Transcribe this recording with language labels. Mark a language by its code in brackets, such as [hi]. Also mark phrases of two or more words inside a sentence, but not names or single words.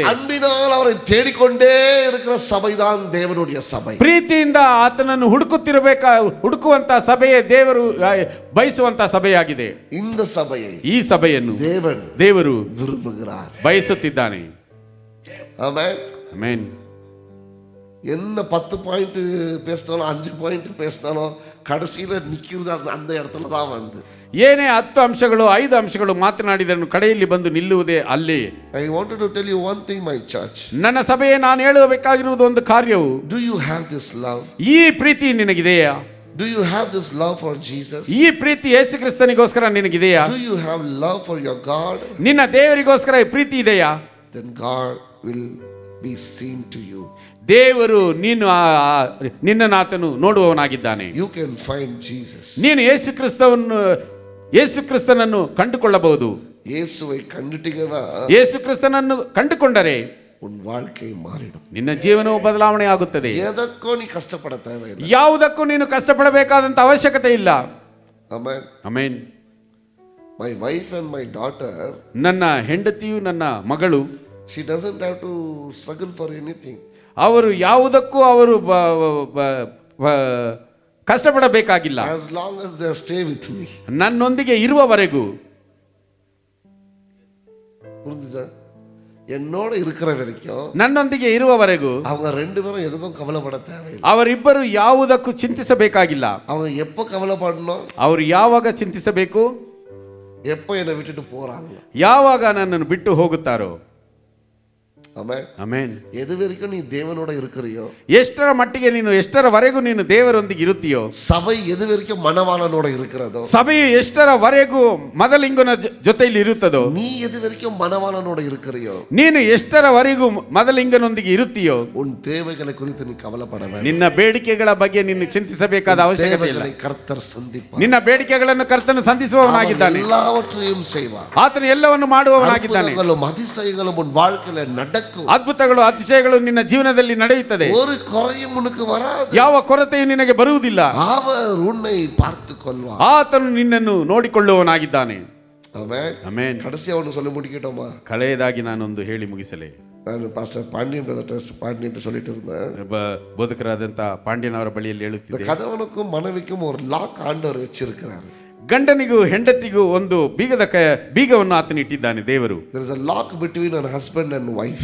[ta] அன்பினால் அவரை தேடிக்கொண்டே இருக்கிற சபைதான் தேவனுடைய சபை. [kn] ಪ್ರೀತಿಯಿಂದ ಆತನನ್ನು ಹುಡುಕುವಂತ ಸಭೆಯೇ ದೇವರು ಬಯಸುವಂತ ಸಭೆಯಾಗಿದೆ. [ta] இந்த சபையை, [kn] ಈ ಸಭೆಯನ್ನು ದೇವರು [ta] விரும்புகிறார், [kn] ಬಯಸುತ್ತಿದ್ದಾನೆ. [ta] ஆமென். [kn] ಆಮೆನ್. [ta] என்ன 10 பாயிண்ட் பேசினாலும் 5 பாயிண்ட் பேசினாலும் கடைசியில நிக்கிறது அந்த இடத்துல தான் வந்து. [kn] ಏನೇ 10 ಅಂಶಗಳು 5 ಅಂಶಗಳು ಮಾತನಾಡಿದನು ಕಡೆಯಲ್ಲಿ ಬಂದು ನಿಲ್ಲುವುದೇ ಅಲ್ಲಿ. [en] I wanted to tell you one thing, my church. [kn] ನನ್ನ ಸಭೆಯೇ, ನಾನು ಹೇಳಬೇಕಾಗಿರುವುದು ಒಂದು ಕಾರ್ಯವು, [en] Do you have this love? [kn] ಈ ಪ್ರೀತಿ ನಿನಗಿದೆಯಾ? [en] Do you have this love for Jesus? [kn] ಈ ಪ್ರೀತಿ ಯೇಸು ಕ್ರಿಸ್ತನಿಗೋಸ್ಕರ ನಿನಗಿದೆಯಾ? [en] Do you have love for your God? [kn] ನಿನ್ನ ದೇವರಿಗೋಸ್ಕರ ಈ ಪ್ರೀತಿ ಇದೆಯಾ? [en] Then God will be seen to you. [kn] ದೇವರು ನಿನ್ನನ್ನು ಆತನು ನೋಡುವವನಾಗಿದ್ದಾನೆ. [en] You can find Jesus. [kn] ನೀನು ಯೇಸು ಕ್ರಿಸ್ತನನ್ನು ಕಂಡುಕೊಳ್ಳಬಹುದು. [ta] இயேசுவை கண்டுட்டீங்கன்னா [kn] ಯೇಸು ಕ್ರಿಸ್ತನನ್ನು ಕಂಡುಕೊಂಡರೆ [ta] உன் வாழ்க்கை மாறிடும். [kn] ನಿನ್ನ ಜೀವನವು ಬದಲಾವಣೆ ಆಗುತ್ತದೆ. [ta] எதற்கோ நீ கஷ்டப்பட தேவையில்லை. [kn] ಯಾವುದಕ್ಕೂ ನೀನು ಕಷ್ಟಪಡಬೇಕಾದಂತ ಅವಶ್ಯಕತೆ ಇಲ್ಲ. [en] Amen. [kn] ಆಮೆನ್. [en] My wife and my daughter, [kn] ನನ್ನ ಹೆಂಡತಿಯು ನನ್ನ ಮಗಳು, [en] she doesn't have to struggle for anything. [kn] ಅವರು ಯಾವುದಕ್ಕೂ ಅವರು ಕಷ್ಟಪಡಬೇಕಾಗಿಲ್ಲ. [en] As long as they stay with me. [kn] ನನ್ನೊಂದಿಗೆ ಇರುವವರೆಗೂ. [ta] புரிஞ்சுதா? என்னோட இருக்கிற வரைக்கும் [kn] ನನ್ನೊಂದಿಗೆ ಇರುವವರೆಗೂ [ta] அவங்க ரெண்டு பேரும் எதுக்கும் கவலைப்பட தேவையில்லை. [kn] ಅವರಿಬ್ಬರು ಯಾವುದಕ್ಕೂ ಚಿಂತಿಸಬೇಕಾಗಿಲ್ಲ. [ta] அவங்க எப்போ கவலைப்படணும்? [kn] ಅವರು ಯಾವಾಗ ಚಿಂತಿಸಬೇಕು? [ta] எப்போ என்னை விட்டுட்டு போறாங்க, [kn] ಯಾವಾಗ ನನ್ನನ್ನು ಬಿಟ್ಟು ಹೋಗುತ್ತಾರೋ. ಆಮೆನ್. ಆಮೆನ್. [ta] எது வரைக்கும் நீ தேவனோட இருக்கிறியோ, [kn] ಎಷ್ಟರ ಮಟ್ಟಿಗೆ ನೀನು ಎಷ್ಟರವರೆಗೂ ನೀನು ದೇವರೊಂದಿಗೆ ಇರುತ್ತೀಯೋ, [ta] சபை எது வரைக்கும் மணவாளனோட இருக்கிறதோ, [kn] ಸಭೆಯು ಎಷ್ಟರವರೆಗೂ ಮದಲಿಂಗನ ಜೊತೆಯಲ್ಲಿ ಇರುತ್ತದೋ, [ta] நீ எது வரைக்கும் மணவாளனோட இருக்கிறியோ, [kn] ನೀನು ಎಷ್ಟರವರೆಗೂ ಮದಲಿಂಗನೊಂದಿಗೆ ಇರುತ್ತೀಯೋ, [ta] உன் தேவைகளை குறித்து நீ கவலைப்பட வேண்டாம். [kn] ನಿನ್ನ ಬೇಡಿಕೆಗಳ ಬಗ್ಗೆ ನೀನು ಚಿಂತಿಸಬೇಕಾದ ಅವಶ್ಯಕತೆ ಇಲ್ಲ. [ta] தேவைகளை கர்த்தர் சந்திப்பார். [kn] ನಿನ್ನ ಬೇಡಿಕೆಗಳನ್ನು ಕರ್ತನು ಸಂಧಿಸುವವನಾಗಿದ್ದಾನೆ. [ta] எல்லாவற்றையும் செய்வார். [kn] ಆತನು ಎಲ್ಲವನ್ನು ಮಾಡುವವನಾಗಿದ್ದಾನೆ. [ta] அற்புதங்களும் அதிசயங்களும் உன் வாழ்க்கையில நடக்கும். [kn] ಅದ್ಭುತಗಳು ಅತಿಶಯಗಳು ನಿನ್ನ ಜೀವನದಲ್ಲಿ ನಡೆಯುತ್ತದೆ. [ta] ஒரு குறையும் உனக்கு வராது. [kn] ಯಾವ ಕೊರತೆಯು ನಿನಗೆ ಬರುವುದಿಲ್ಲ. [ta] அவர் உன்னை பார்த்துக் கொள்வார். [kn] ಆತನು ನಿನ್ನನ್ನು ನೋಡಿಕೊಳ್ಳುವವನಾಗಿದ್ದಾನೆ. [ta] ஆமென். [kn] ಆಮೆನ್. [ta] கடைசியா ஒன்று சொல்லி முடிக்கட்டோமா? [kn] ಕಳೆಯದಾಗಿ ನಾನೊಂದು ಹೇಳಿ ಮುಗಿಸಲೇ. [ta] ನಾನು ಪಾಸ್ಟರ್ ಪಾಂಡ್ಯನ್ பாண்டியன் சொல்லிட்டு இருந்தேன். [kn] ಬೋಧಕರಾದಂತ ಪಾಂಡ್ಯನವರ ಬಳಿಯಲ್ಲಿ [ta] இந்த [kn] ಹೇಳುತ್ತಿದ್ದೆ, [ta] கணவனுக்கும் மனைவிக்கும் ஒரு லாக் ஆண்டவர் வச்சிருக்கிறாரு. [kn] ಗಂಡನಿಗೂ ಹೆಂಡತಿಗೂ ಒಂದು ಬೀಗವನ್ನು ಆತನು ಇಟ್ಟಿದ್ದಾನೆ ದೇವರು. [en] There is a lock between a husband and wife.